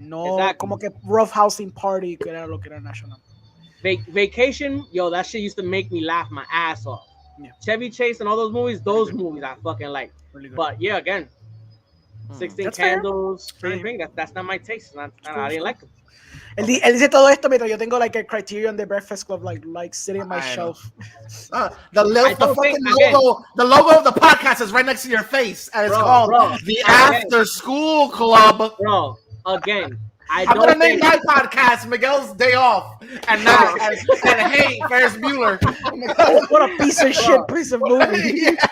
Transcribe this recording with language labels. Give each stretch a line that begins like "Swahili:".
English: No, exactly.
Spanish: Como que
English: rough housing party,
Spanish: que era lo que era National.
English: Vacation, yo, that shit used to make me laugh my ass off. Yeah. Chevy Chase and all those movies I fucking like. Really but yeah, again, 16 that's Candles, that's not my taste. I didn't like them.
Spanish: Él dice todo esto mientras yo tengo
English: like a Criterion de Breakfast Club like sitting on my shelf. The logo of the podcast is right next to your face, and it's called the After School Club. Bro, again. I'm gonna name my podcast Miguel's Day Off, and hey, Ferris Bueller. What a piece of shit piece of movie,